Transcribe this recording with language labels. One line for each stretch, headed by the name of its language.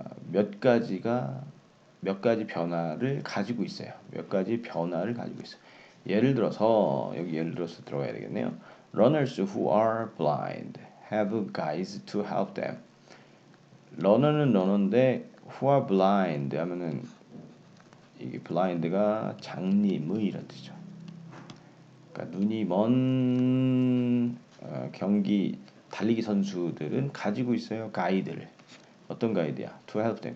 Korean: 몇 가지 변화를 가지고 있어요. 몇 가지 변화를 가지고 있어요. 예를 들어서 여기 예를 들어서 들어가야 되겠네요.
English: Runners who are blind have guides to help them.
Korean: 러너는 러너인데
English: who are blind
Korean: 하면은 이게 blind가 장님의 이런 뜻이죠. 그러니까 눈이 먼 경기 달리기 선수들은 가지고 있어요. 가이드를. 어떤 가이드야?
English: To help them.